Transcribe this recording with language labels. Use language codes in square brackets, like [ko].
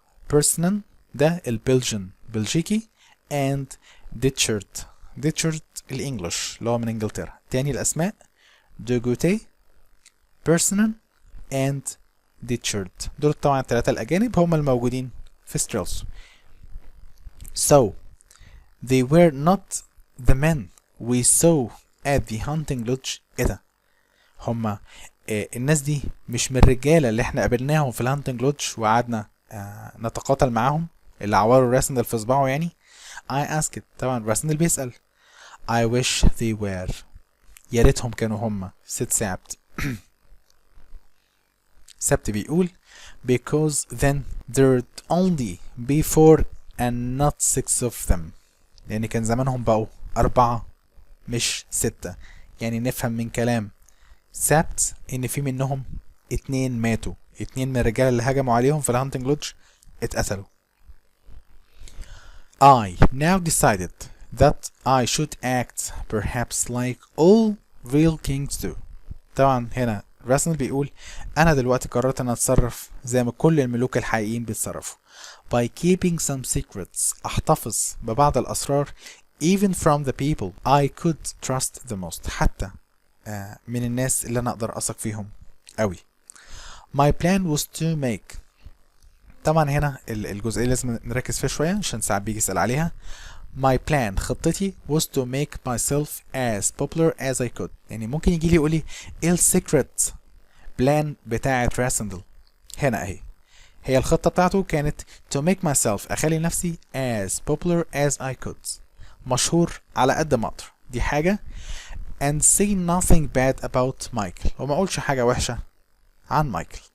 [ar] بيرسونن ده البلجن بلجيكي and ديتشارد الانجليش اللي هو من انجلترا. تاني الاسماء دوغوتي بيرسونن and ديتشارد دول طبعا ال3 الاجانب هم الموجودين في ستريلسو. [en] so they were not the men we saw at the hunting lodge. [ar] ايه ده هما الناس دي مش من الرجالة اللي احنا قابلناهم في الهانتنج لودج وقعدنا نتقاتل معاهم اللي عوروا راسندل في صباعه يعني. [en] I asked [ar] طبعا راسندل بيسأل. [en] I wish they were [ar] يا ريتهم كانوا هما. ست سابت سبت بيقول [en] because then there'd only be 4 and not 6 of them [ar] يعني كان زمانهم بقوا 4 مش 6. يعني نفهم من كلام سابت ان في منهم 2 ماتوا 2 من الرجال اللي هجموا عليهم في الهانتنج لودج اتقتلوا. [en] I now decided that I should act perhaps like all real kings do. [ar] طبعا هنا راسندل بيقول انا دلوقتي قررت ان اتصرف زي ما كل الملوك الحقيقيين بيتصرفوا [en] by keeping some secrets [ar] احتفظ ببعض الاسرار [en] even from the people I could trust the most [ar] حتى من الناس اللي انا اقدر اثق فيهم قوي. [en] My plan was to make [ar] طبعا هنا الجزئية لازم نركز فيها شوية عشان ساعات بيجي يسأل عليها. [en] My plan [ar] خطتي [en] was to make myself as popular as I could. [ar] يعني ممكن يجي لي يقول لي ايه السيكريت بلان بتاعة راسندل. هنا اهي هي الخطة بتاعته كانت [en] to make myself [ar] اخلي نفسي [en] as popular as I could، [ar] مشهور على قد ما اقدر، دي حاجة. [en] and say nothing bad about [ar] مايكل، وما اقولش حاجة وحشة عن مايكل.